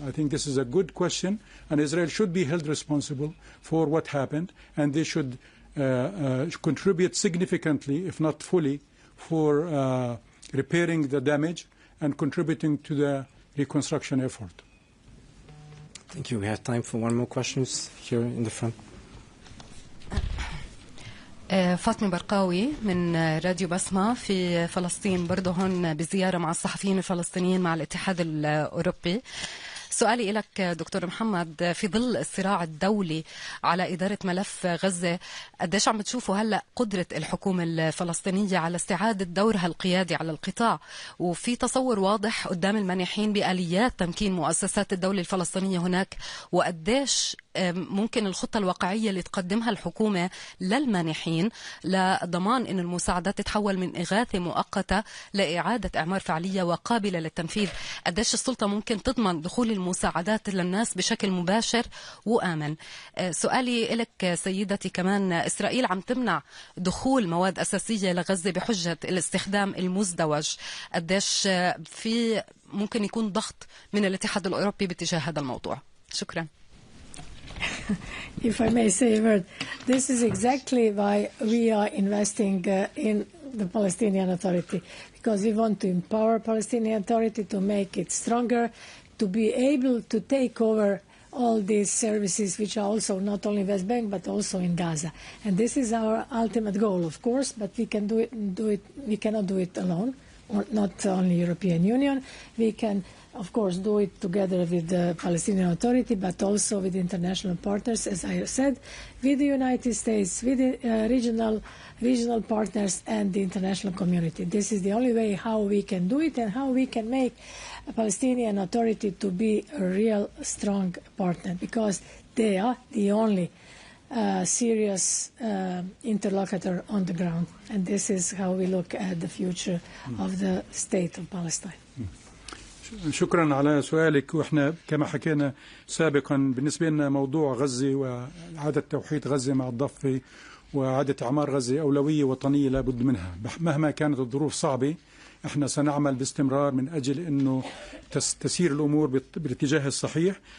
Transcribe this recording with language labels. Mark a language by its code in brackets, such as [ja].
[en] I think this is a good question, and Israel should be held responsible for what happened, and they should contribute significantly, if not fully, for repairing the damage and contributing to the reconstruction effort. Thank you. We have time for one more question here in the front. [ar] فاطمة برقاوي من راديو بسمة في فلسطين، برضه هون بزيارة مع الصحفيين الفلسطينيين مع الاتحاد الأوروبي. سؤالي لك دكتور محمد، في ظل الصراع الدولي على إدارة ملف غزة، قديش عم بتشوفوا هلأ قدرة الحكومة الفلسطينية على استعادة دورها القيادي على القطاع، وفي تصور واضح قدام المانحين بآليات تمكين مؤسسات الدولة الفلسطينية هناك، وقديش ممكن الخطة الواقعية اللي تقدمها الحكومة للمانحين لضمان أن المساعدات تتحول من إغاثة مؤقتة لإعادة إعمار فعلية وقابلة للتنفيذ؟ قديش السلطة ممكن تضمن دخول المساعدات للناس بشكل مباشر وآمن؟ سؤالي لك سيدتي كمان، إسرائيل عم تمنع دخول مواد أساسية لغزة بحجة الاستخدام المزدوج، قديش في ممكن يكون ضغط من الاتحاد الأوروبي باتجاه هذا الموضوع؟ شكرا. [en] If I may say a word, this is exactly why we are investing in the Palestinian Authority, because we want to empower Palestinian Authority to make it stronger, to be able to take over all these services, which are also not only West Bank but also in Gaza. And this is our ultimate goal, of course, but we can do it. We cannot do it alone, or not only European Union. We can, of course, do it together with the Palestinian Authority, but also with international partners, as I said, with the United States, with the regional partners and the international community. This is the only way how we can do it and how we can make a Palestinian Authority to be a real strong partner, because they are the only serious interlocutor on the ground. And this is how we look at the future of the state of Palestine. [ar] شكرا على سؤالك. واحنا كما حكينا سابقا بالنسبة لنا موضوع غزة وإعادة توحيد غزة مع الضفة وإعادة إعمار غزة أولوية وطنية لابد منها مهما كانت الظروف صعبة. احنا سنعمل باستمرار من أجل أنه تسير الأمور بالاتجاه الصحيح.